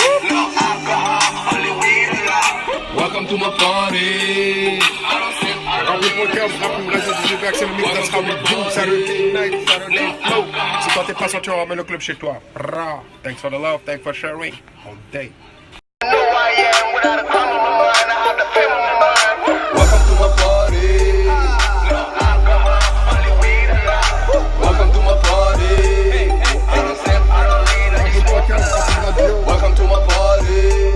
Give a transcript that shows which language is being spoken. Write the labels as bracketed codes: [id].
[en] No alcohol, only weed allowed. Welcome to my party. Rapim.com, Rapim Radio, DJ Back, c'est le mix, that's how we do. Saturday night, Saturday flow. [fr] Si toi t'es pas sorti, on ramène le club chez toi. [en] Thanks for the love, thanks for sharing. All day. I know I am without a crime on my mind. I have the fame on my mind. Welcome to my party. No alcohol, only weed allowed. Welcome to my party. I don't sip, I don't need a welcome to my party.